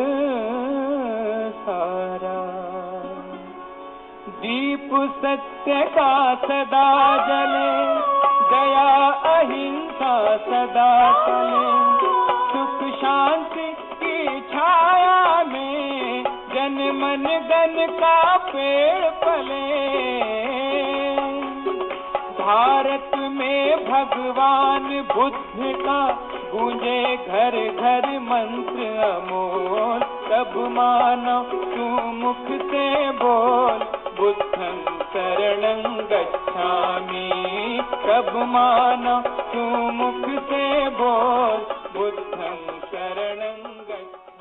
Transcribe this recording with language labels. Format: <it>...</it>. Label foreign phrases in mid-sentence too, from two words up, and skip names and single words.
<hi>सारा, दीप सत्य का सदा जले, दया अहिंसा सदा चले, सुख शांति की छाया में जन मन गन का पेड़ पले, भारत में भगवान बुद्ध का गूंजे घर घर मंत्र अमोल, तब मानो तू मुख से बोल</hi> <pi>बुद्धं शरणं गच्छामि,</pi> <hi>तब मानो तू मुख से बोल</hi> <pi>बुद्धं शरणं गच्छामि।</pi>